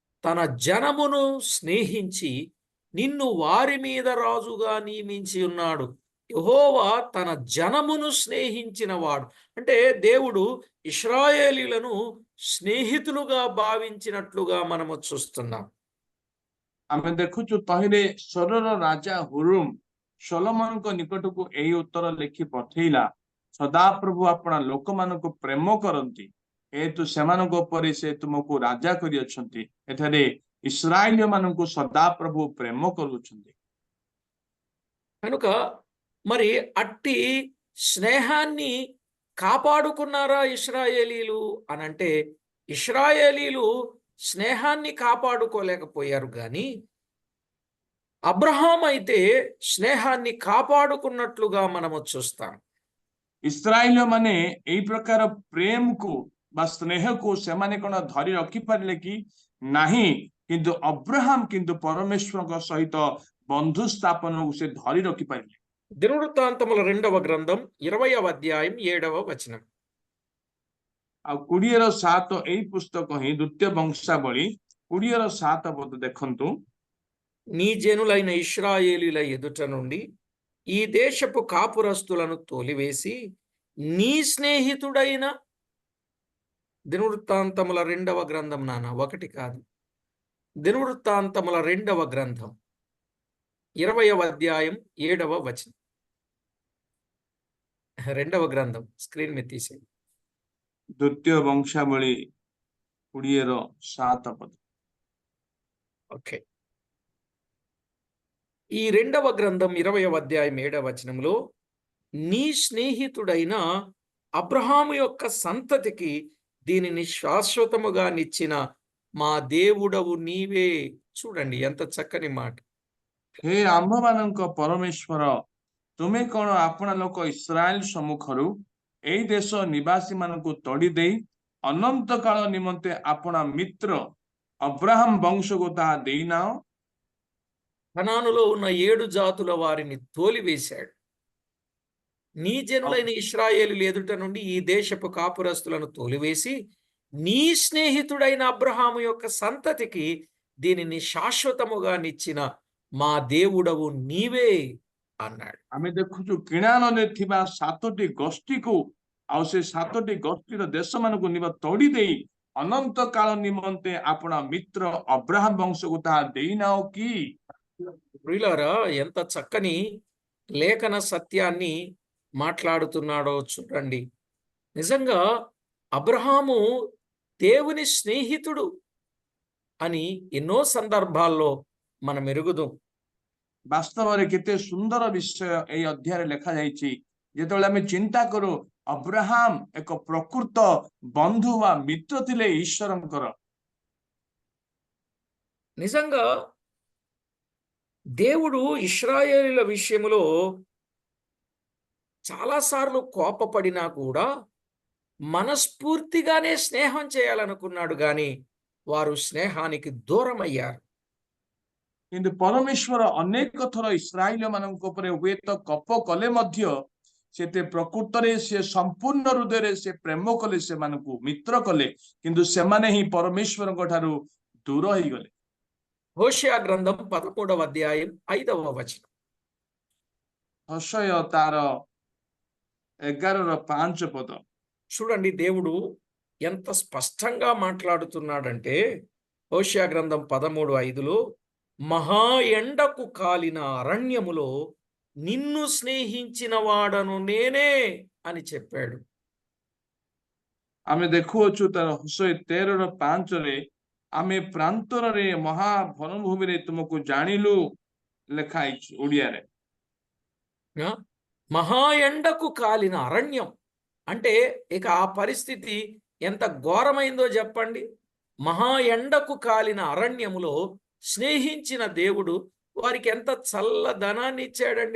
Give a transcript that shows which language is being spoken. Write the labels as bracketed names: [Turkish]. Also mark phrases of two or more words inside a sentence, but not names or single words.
[Telugu] తన జనమును స్నేహించి నిన్ను వారి మీద రాజుగా నియమించి ఉన్నాడు. యెహోవా తన జనమును స్నేహించిన వాడు. అంటే దేవుడు ఇశ్రాయేలీయులను స్నేహితులుగా భావించినట్లుగా మనము చూస్తున్నాం. [Odia] ଆମେ ଦେଖୁଛୁ ତହିଁରେ ସ୍ୱରର ରାଜା ହୁରୁମ ସୋଲୋମନଙ୍କ ନିକଟକୁ ଏହି ଉତ୍ତର ଲେଖି ପଠେଇଲା, ସଦାପ୍ରଭୁ ଆପଣା ଲୋକମାନଙ୍କୁ ପ୍ରେମ କରନ୍ତି, ଯେହେତୁ ସେମାନଙ୍କ ଉପରେ ସେ ତୁମକୁ ରାଜା କରିଅଛନ୍ତି। ଏଠାରେ ଇସ୍ରାଏଲୀୟ ମାନଙ୍କୁ ସଦାପ୍ରଭୁ ପ୍ରେମ କରୁଛନ୍ତି। [Telugu] కనుక మరి అట్టి స్నేహాన్ని కాపాడుకున్నారా ఇశ్రాయేలీలు అనంటే, ఇశ్రాయేలీలు స్నేహాన్ని కాపాడుకోలేకపోయారు కానీ అబ్రహాం అయితే స్నేహాన్ని కాపాడుకున్నట్లుగా మనము చూస్తాం. [Odia] ଇସ୍ରାଏଲୀୟ ମାନେ ଏଇ ପ୍ରକାର ପ୍ରେମକୁ ବା ସ୍ନେହକୁ ସେମାନେ କଣ ଧରି ରଖିପାରିଲେ କି ନାହିଁ, କିନ୍ତୁ ଅବ୍ରାହମ କିନ୍ତୁ ପରମେଶ୍ୱରଙ୍କ ସହିତ ବନ୍ଧୁ ସ୍ଥାପନକୁ ସେ ଧରି ରଖିପାରିଲେ। [Telugu] దినవృత్తాంతముల 2వ గ్రంథం 20వ అధ్యాయం 7వ వచనం. [Odia] ଆଉ 20:7 ଏଇ ପୁସ୍ତକ ହିଁ ଦ୍ୱିତୀୟ ବଂଶାବଳୀ 20:7 ପଦ ଦେଖନ୍ତୁ। [Telugu] నీ జనులైన ఇశ్రాయేలీల ఎదుట నుండి ఈ దేశపు కాపురస్తులను తోలివేసి నీ స్నేహితుడైన, దినవృత్తాంతముల 2వ గ్రంథం నాన్న, 1 కాదు, దినవృత్తాంతముల 2వ గ్రంథం 20వ అధ్యాయం 7వ వచనం. 2వ గ్రంథం స్క్రీన్ మీద తీసేయండి. [Odia] ଦ୍ୱିତୀୟ ବଂଶାବଳୀ 20:7 ପଦ। [Telugu] ఓకే, ఈ 2వ గ్రంథం 20వ అధ్యాయం 7వ వచనంలో నీ స్నేహితుడైన అబ్రహాము యొక్క సంతతికి దీనిని శాశ్వతముగా నిచ్చిన మా దేవుడవు నీవే. చూడండి ఎంత చక్కని మాట. [Odia] ହେ ଆମ୍ଭମାନଙ୍କ ପରମେଶ୍ୱର, ତୁମେ କଣ ଆପଣା ଲୋକ ଇସ୍ରାଏଲ ସମ୍ମୁଖରୁ ଏଇ ଦେଶ ନିବାସୀମାନଙ୍କୁ ତଡ଼ି ଦେଇ ଅନନ୍ତ କାଳ ନିମନ୍ତେ ଆପଣା ମିତ୍ର ଅବ୍ରାହମ ବଂଶକୁ ତାହା ଦେଇନାଅ। [Telugu] కనానులో ఉన్న 7 జాతుల వారిని తోలివేశాడు. నీ జనులైన ఇశ్రాయేలీయుల ఎదుట నుండి ఈ దేశపు కాపురస్తులను తోలివేసి నీ స్నేహితుడైన అబ్రహాము యొక్క సంతతికి దీనిని శాశ్వతముగా నిచ్చిన మా దేవుడవు నీవే అన్నాడు. [Odia] ଆମେ ଦେଖୁଛୁ କିଣାନରେ ଥିବା 7ଟି ଗୋଷ୍ଠୀକୁ ଆଉ ସେ 7ଟି ଗୋଷ୍ଠୀର ଦେଶମାନଙ୍କୁ ତଡ଼ି ଦେଇ ଅନନ୍ତ କାଳ ନିମନ୍ତେ ଆପଣା ମିତ୍ର ଅବ୍ରାହମ ବଂଶକୁ ତାହା ଦେଇନାଅ କି? [Telugu] ప్రియులారా, ఎంత చక్కని లేఖన సత్యాన్ని మాట్లాడుతున్నాడో చూడండి. నిజంగా అబ్రహాము దేవుని స్నేహితుడు అని ఎన్నో సందర్భాల్లో మనం ఎరుగుదాం. [Odia] ବାସ୍ତବରେ କେତେ ସୁନ୍ଦର ବିଷୟ ଏହି ଅଧ୍ୟାୟରେ ଲେଖାଯାଇଛି। ଯେତେବେଳେ ଆମେ ଚିନ୍ତା କରୁ ଅବ୍ରାହମ ଏକ ପ୍ରକୃତ ବନ୍ଧୁ ବା ମିତ୍ର ଥିଲେ ଈଶ୍ୱରଙ୍କର। [Telugu] నిజంగా దేవుడు ఇశ్రాయేలీయుల విషయంలో చాలాసార్లు కోపపడినా కూడా మనస్ఫూర్తిగానే స్నేహం చేయాలనుకున్నాడు కానీ వారు స్నేహానికి దూరమయ్యారు. [Odia] କିନ୍ତୁ ପରମେଶ୍ୱର ଅନେକ ଥର ଇସ୍ରାଏଲ ମାନଙ୍କ ଉପରେ ହୁଏତ କୋପ କଲେ ମଧ୍ୟ ସେତେ ପ୍ରକୃତରେ ସେ ସମ୍ପୂର୍ଣ୍ଣ ହୃଦୟରେ ସେ ପ୍ରେମ କଲେ, ସେମାନଙ୍କୁ ମିତ୍ର କଲେ, କିନ୍ତୁ ସେମାନେ ହିଁ ପରମେଶ୍ୱରଙ୍କ ଠାରୁ ଦୂର ହେଇଗଲେ। [Telugu] హోషేయ గ్రంథం 13వ అధ్యాయం 5వ వచనం. [Odia] ହୋଶେୟ ତାର 11:5 ପଦ। [Telugu] చూడండి దేవుడు ఎంత స్పష్టంగా మాట్లాడుతున్నాడంటే, హోషేయ గ్రంథం 13:5లో మహా ఎండకు కాలిన అరణ్యములో నిన్ను స్నేహించిన వాడను నేనే అని చెప్పాడు. [Odia] ଆମେ ଦେଖୁଅଛୁ ତାର ହୋଶେୟ 13:5ରେ ଆମେ ପ୍ରାନ୍ତରରେ ମହା ବନଭୂମିରେ ତୁମକୁ ଜାଣିଲୁ ଲେଖା ହେଇଛି ଓଡ଼ିଆରେ। [Telugu] మహా ఎండకు కాలిన అరణ్యం అంటే ఇక ఆ పరిస్థితి ఎంత ఘోరమైందో చెప్పండి. మహా ఎండకు కాలిన అరణ్యములో స్నేహించిన దేవుడు వారికి ఎంత చల్లదనాన్ని ఇచ్చాడండి.